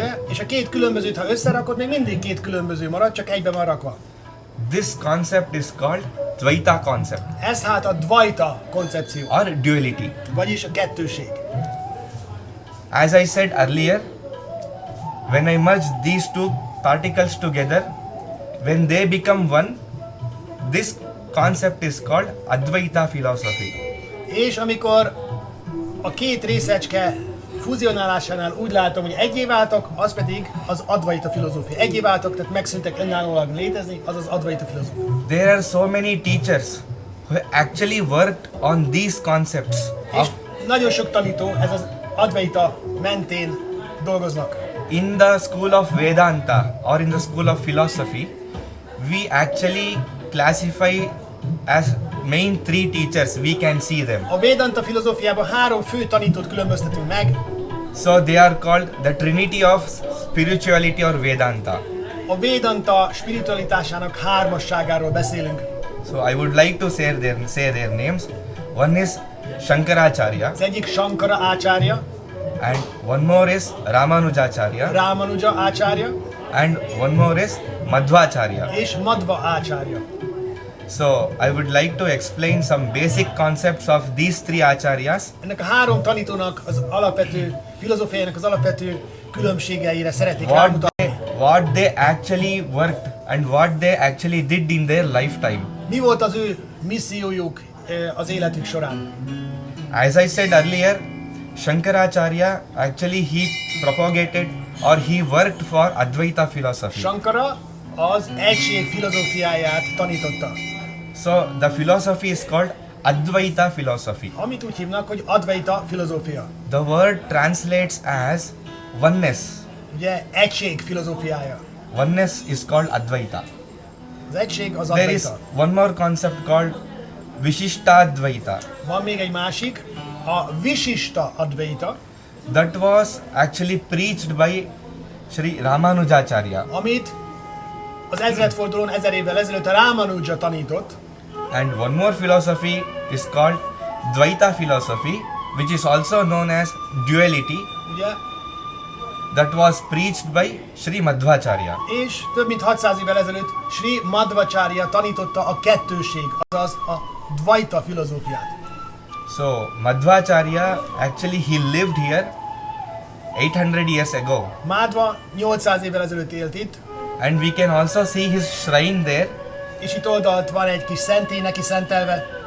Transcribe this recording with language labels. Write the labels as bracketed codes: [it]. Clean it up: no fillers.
[hu] Ugye? És a két különbözőt, ha összerakod, még mindig két különböző marad, csak egybe van rakva. [en] This concept is called Dvaita concept [hu] Ez hát a Dvaita koncepció, [en] or duality. [hu] vagyis a kettőség. [en] As I said earlier, when I merge these two particles together, when they become one, this concept is called Advaita philosophy. [hu] És amikor a két részecske fuzionálásánál úgy látom, hogy egyé váltak, az pedig az Advaita filozófia. Egyé váltak, tehát megszűntek önállóan létezni, az az Advaita filozófia. [en] There are so many teachers who actually worked on these concepts [hu] És nagyon sok tanító ez az Advaita mentén dolgoznak. [en] in the school of Vedanta or in the school of philosophy. We actually classify as main three teachers. We can see them. [hu] A Vedanta filozófiában 3 fő tanítót különböztetünk meg. [en] So they are called the Trinity of spirituality or Vedanta. [hu] A Vedanta spiritualitásának hármasságáról beszélünk. [en] So I would like to say their names. One is Shankaracharya [hu] Az egyik Sankara ácsárja, [en] and one more is Ramanujacharya [hu] Ramanuja ácsárja [en] and one more is Madhvacharya. [hu] és Madhva ácsárja. [en] So I would like to explain some basic concepts of these three acharyas. [hu] Ennek a 3 tanítónak az alapvető filozófiájának az alapvető különbségeire szeretnék [en] What [hu] rámutatni. [en] what they actually worked and what they actually did in their lifetime. [hu] Mi volt az ő missziójuk az életük során? [en] As I said earlier, Shankaracharya actually he propagated or he worked for Advaita philosophy. [hu] Sankara az egység filozófiáját tanította. [en] So the philosophy is called Advaita philosophy. [hu] Amit úgy hívnak, hogy Advaita filozófia. [en] The word translates as oneness. [hu] Ugye egység filozófiája. [en] Oneness is called Advaita. [hu] Az egység az [en] There is [hu] Advaita. [en] one more concept called Vishishtadvaita. [hu] Van még egy másik, a Visishta Advaita, [en] That was actually preached by Sri Ramanujacharya. [hu] amit az ezredfordulón 1000 évvel ezelőtt a Ramanuja tanított, [en] And one more philosophy is called Dvaita philosophy, which is also known as duality. [hu] ugye, [en] That was preached by Sri Madhvacharya. [hu] és több mint 600 évvel ezelőtt Sri Madhvacharya tanította a kettősség, azaz a Dvaita filozófiát. [en] So Madhvacharya actually he lived here 800 years ago, [hu] Madhva 800 évvel ezelőtt élt itt, [en] and we can also see his shrine there. [hu] és itt oldalt van egy kis szentély neki szentelve.